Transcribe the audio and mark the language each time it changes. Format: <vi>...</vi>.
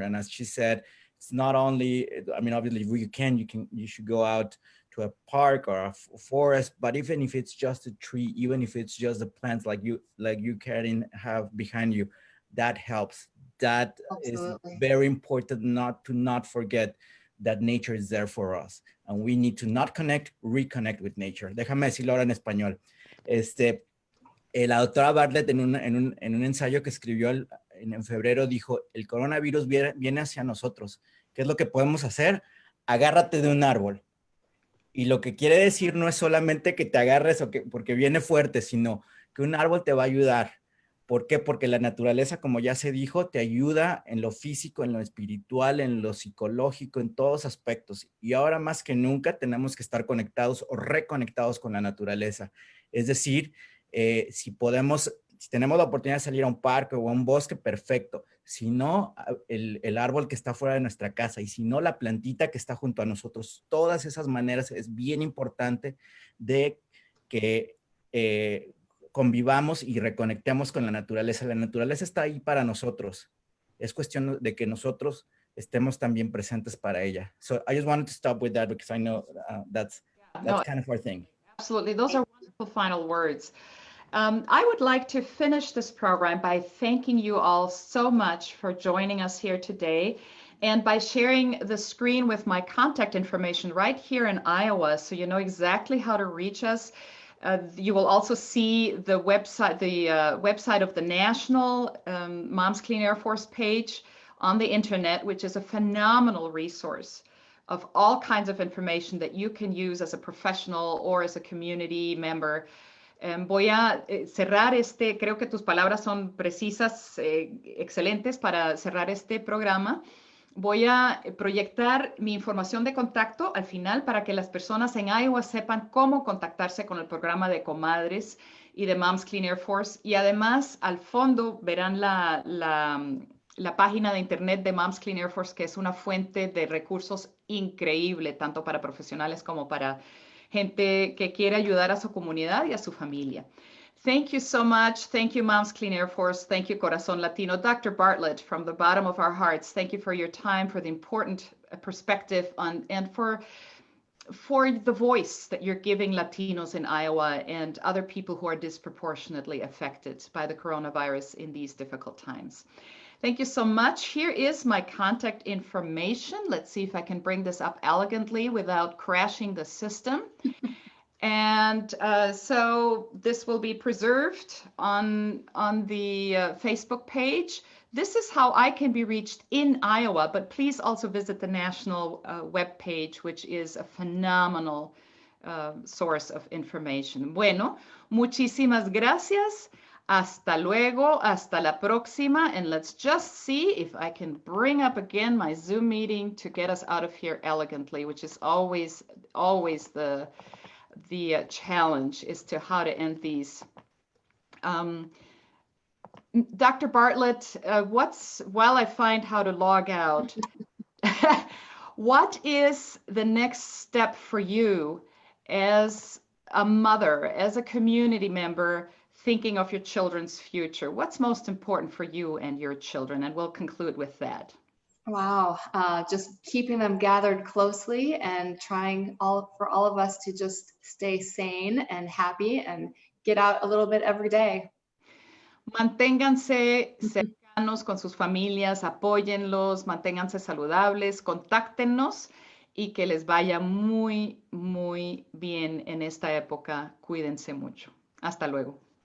<en>And as she said, it's not only, I mean, obviously you should go out to a park or a forest, but even if it's just a tree, even if it's just the plants like you, Karin, have behind you, that helps. That Absolutely. is very important, not to forget that nature is there for us. And we need to not reconnect with nature.</en> <es>Déjame decirlo ahora en español. La doctora Bartlett en un ensayo que escribió en febrero dijo, el coronavirus viene hacia nosotros. ¿Qué es lo que podemos hacer? Agárrate de un árbol. Y lo que quiere decir no es solamente que te agarres porque viene fuerte, sino que un árbol te va a ayudar. ¿Por qué? Porque la naturaleza, como ya se dijo, te ayuda en lo físico, en lo espiritual, en lo psicológico, en todos aspectos. Y ahora más que nunca tenemos que estar conectados o reconectados con la naturaleza. Es decir, si tenemos la oportunidad de salir a un parque o a un bosque, perfecto. Si no, el árbol que está fuera de nuestra casa, y si no, la plantita que está junto a nosotros. Todas esas maneras es bien importante de que convivamos y reconectemos con la naturaleza. La naturaleza está ahí para nosotros. Es cuestión de que nosotros estemos también presentes para ella.</es> <en>So I just wanted to stop with that because I know that's kind of our thing. Absolutely. Those are wonderful final words. I would like to finish this program by thanking you all so much for joining us here today, and by sharing the screen with my contact information right here in Iowa, so you know exactly how to reach us. You will also see the website of the National Moms Clean Air Force page on the internet, which is a phenomenal resource of all kinds of information that you can use as a professional or as a community member.</en> <es>Voy a cerrar creo que tus palabras son precisas, excelentes para cerrar este programa. Voy a proyectar mi información de contacto al final para que las personas en Iowa sepan cómo contactarse con el programa de comadres y de Moms Clean Air Force. Y además, al fondo verán la página de internet de Moms Clean Air Force, que es una fuente de recursos increíble, tanto para profesionales como para gente que quiere ayudar a su comunidad y a su familia.</es> <en>Thank you so much. Thank you, Moms Clean Air Force. Thank you, Corazon Latino. Dr. Bartlett, from the bottom of our hearts, thank you for your time, for the important perspective and for the voice that you're giving Latinos in Iowa and other people who are disproportionately affected by the coronavirus in these difficult times. Thank you so much. Here is my contact information. Let's see if I can bring this up elegantly without crashing the system. And so this will be preserved on the Facebook page. This is how I can be reached in Iowa, but please also visit the national web page, which is a phenomenal source of information.</en> <es>Bueno, muchísimas gracias. Hasta luego, hasta la próxima,</es> <en>and let's just see if I can bring up again my Zoom meeting to get us out of here elegantly, which is always the challenge as to how to end these. Dr. Bartlett, while I find how to log out, what is the next step for you as a mother, as a community member, thinking of your children's future, what's most important for you and your children? And we'll conclude with that. Wow, just keeping them gathered closely and trying for all of us to just stay sane and happy and get out a little bit every day.</en> <es>Manténganse cercanos con sus familias, apóyenlos, manténganse saludables, contáctenos y que les vaya muy, muy bien en esta época. Cuídense mucho. Hasta luego.</es>